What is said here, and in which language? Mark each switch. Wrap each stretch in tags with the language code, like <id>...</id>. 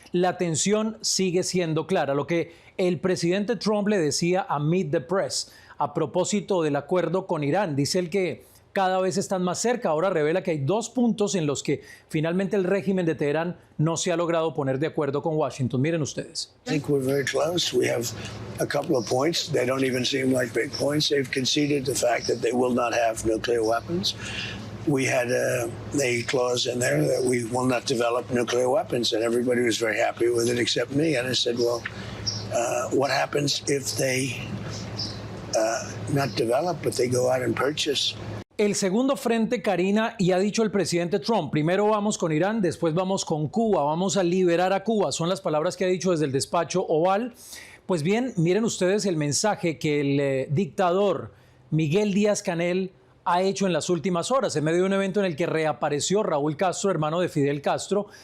<es>La tensión sigue siendo clara. Lo que el presidente Trump le decía a Meet the Press a propósito del acuerdo con Irán, dice él que cada vez están más cerca. Ahora revela que hay dos puntos en los que finalmente el régimen de Teherán no se ha logrado poner de acuerdo con Washington. Miren ustedes.</es> <en>I think we're very close. We have a couple of points. They don't even seem like big points. They've conceded the fact that they will not have nuclear weapons. We had a clause in there that we will not develop nuclear weapons, and everybody was very happy with it except me. And I said, well, what happens if they not develop, but they go out and purchase?</en> <es>El segundo frente, Karina, y ha dicho el presidente Trump, primero vamos con Irán, después vamos con Cuba, vamos a liberar a Cuba, son las palabras que ha dicho desde el despacho Oval. Pues bien, miren ustedes el mensaje que el dictador Miguel Díaz-Canel ha hecho en las últimas horas, en medio de un evento en el que reapareció Raúl Castro, hermano de Fidel Castro.</es>